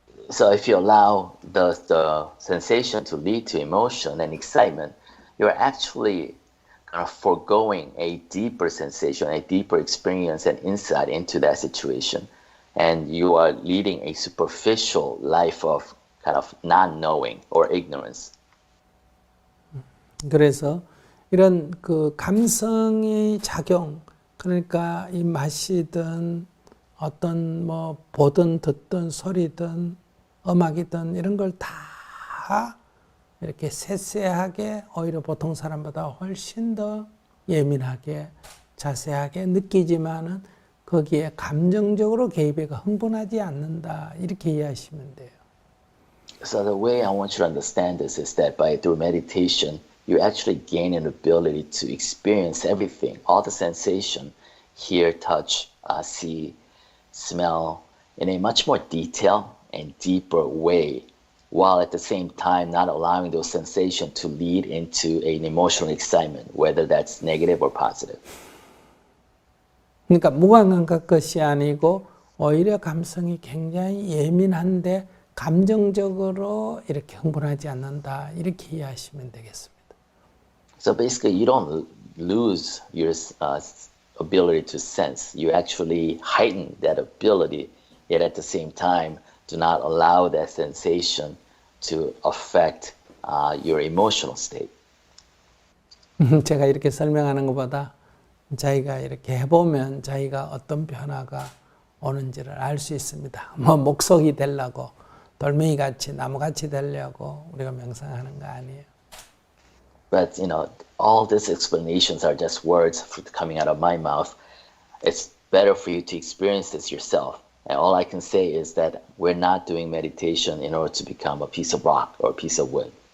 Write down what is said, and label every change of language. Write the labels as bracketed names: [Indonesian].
[English] So if you allow the sensation to lead to emotion and excitement, you're actually kind of foregoing a deeper sensation, a deeper experience and insight into that situation. And you are leading a superficial life of kind of not knowing or ignorance. [Korean] 그래서 이런 그 감성의 작용, 그러니까 이 맛이든 어떤 뭐 보든 듣든 소리든 음악이든 이런 걸 다 이렇게 세세하게 오히려 보통 사람보다 훨씬 더 예민하게 자세하게 느끼지만은 거기에 감정적으로 개입해가 흥분하지 않는다 이렇게 이해하시면 돼요. [English] So the way I want you to understand this is that through meditation, you actually gain an ability to experience everything, all the sensation, hear, touch, see, smell, in a much more detailed and deeper way, while at the same time not allowing those sensations to lead into an emotional excitement, whether that's negative or positive. [Korean] 그러니까 무감각 것이 아니고 오히려 감성이 굉장히 예민한데 감정적으로 이렇게 흥분하지 않는다 이렇게 이해하시면 되겠습니다. [English] So basically, you don't lose your ability to sense. You actually heighten that ability, yet at the same time, do not allow that sensation to affect your emotional state. [Korean] 제가 이렇게 설명하는 것보다 자기가 이렇게 해보면 자기가 어떤 변화가 오는지를 알 수 있습니다. 뭐 목석이 되려고 돌멩이같이 나무같이 되려고 우리가 명상하는 거 아니에요. [English] But all these explanations are just words coming out of my mouth. It's better for you to experience this yourself. And all I can say is that we're not doing meditation in order to become a piece of rock or a piece of wood.